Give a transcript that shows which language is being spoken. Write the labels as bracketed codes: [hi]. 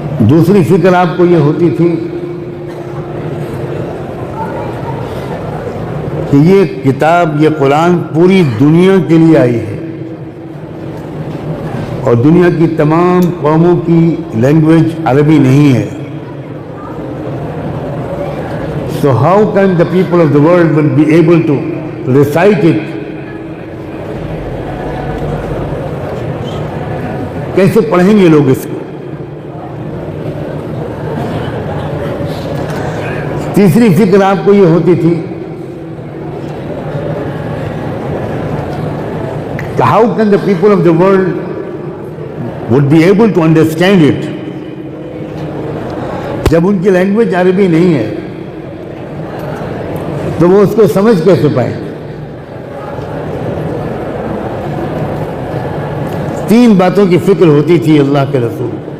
[ur] دوسری فکر آپ کو یہ ہوتی تھی کہ یہ کتاب یہ قرآن پوری دنیا کے لیے آئی ہے اور دنیا کی تمام قوموں کی لینگویج عربی نہیں ہے. [en] So how can the people of the world will be able to recite it? [ur] کیسے پڑھیں گے لوگ اس کو؟ تیسری فکر آپ کو یہ ہوتی تھی کہ [en] how can the people of the world would be able to understand it [ur] جب ان کی لینگویج عربی نہیں ہے تو وہ اس کو سمجھ کیسے پائیں؟ تین باتوں کی فکر ہوتی تھی اللہ کے رسول.